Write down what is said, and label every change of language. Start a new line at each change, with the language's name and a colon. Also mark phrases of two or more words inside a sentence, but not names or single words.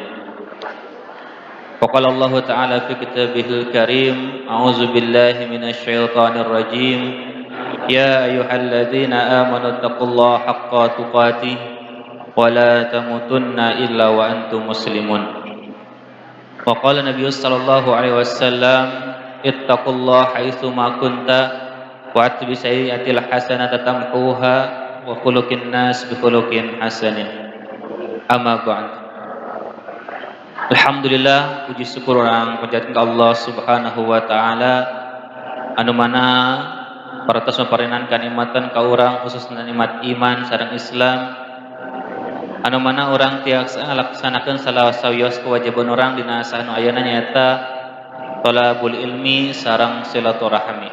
Arabic: فقال الله تعالى في كتابه الكريم، أعوذ بالله من الشيطان الرجيم، يا أيها الذين آمنوا اتقوا الله حق تقاته ولا تموتن إلا وأنتم مسلمون. وقال النبي صلى الله عليه وسلم، اتق الله حيثما كنت وأتبع السيئة الحسنة تمحها وخالق الناس بخلق حسن. أما بعد.
Sundanese: Alhamdulillah, puji syukur orang panjatkeun ka
Arabic: الله سبحانه وتعالى
Sundanese: anu mana parantos maparingan kanikmatan ka urang, khususna nikmat iman sareng Islam, anu mana urang tiasa ngalaksanakeun sawios kewajiban urang dina saanu ayeuna nyaeta
Arabic: طلب العلم
Sundanese: sareng silaturahmi.